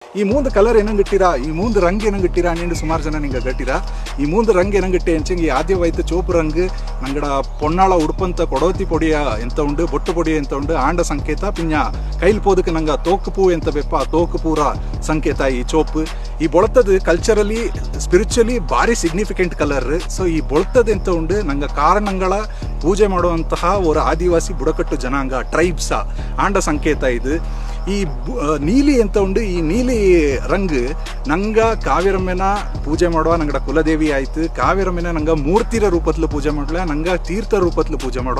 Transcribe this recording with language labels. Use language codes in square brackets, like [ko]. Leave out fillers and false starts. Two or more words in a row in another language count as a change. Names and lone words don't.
[kfa] ಈ ಮೂಂದು ಕಲರ್ ಏನಂಗಿಟ್ಟಿರಾ ಈ ಮೂಂದು ರಂಗ್ ಏನಂಗಿಟ್ಟಿರಾ ಅನ್ನಿಂಡು ಸುಮಾರು ಜನ ನಿಂಗೆ ಗಟ್ಟಿರಾ ಈ ಮೂಂದು ರಂಗ್ ಏನಂಗಿಟ್ಟೆ ಅಂಚಂಗೆ ಈ ಆದ್ಯವಾಯ್ತು ಚೋಪು ರಂಗ್ ನಂಗಡ ಪೊನ್ನಾಳ ಉಡುಪಂತ ಕೊಡೋತಿ ಪೊಡಿಯ ಎಂತ ಉಂಡು ಬೊಟ್ಟು ಪೊಡಿಯ ಎಂತ ಉಂಡು ಆಂಡ ಸಂಕೇತ ಪಿಂಜ ಕೈಲ್ ಪೋದಕ್ಕೆ ನಂಗೆ ತೋಕು ಪೂ ಎಂತ ಬೆಪ್ಪ ಆ ತೋಕು ಪೂರ ಸಂಕೇತ ಈ ಚೋಪು ಈ ಬೊಳತದ [en] culturally spiritually [kfa] ಭಾರಿ [en] significant colour so [kfa] ಈ ಬೊಳತದ ಎಂತ ಉಂಡು ನಂಗೆ ಕಾರಣಗಳ [kn] ಪೂಜೆ ಮಾಡುವಂತಹ ಒಂದು ಆದಿವಾಸಿ ಬುಡಕಟ್ಟು ಜನಾಂಗ [kfa] ಟ್ರೈಬ್ಸ ಆಂಡ ಸಂಕೇತ ಇದು ಈ ನೀಲಿ ಎಂತ ಉಂಡು ಈ ನೀಲಿ ರಂಗ್ ನಂಗ ಕಾವ್ಯರಮ್ಮೆನ ಪೂಜೆ ಮಾಡುವ ನಂಗಡ ಕುಲದೇವಿ ಆಯ್ತು ಕಾವ್ಯರಮ್ಮೆನ ನಂಗೆ ಮೂರ್ತಿರ ರೂಪತ್ಲು ಪೂಜೆ ಮಾಡಲ ನಂಗೆ ತೀರ್ಥ ರೂಪತ್ಲು ಪೂಜೆ ಮಾಡುವ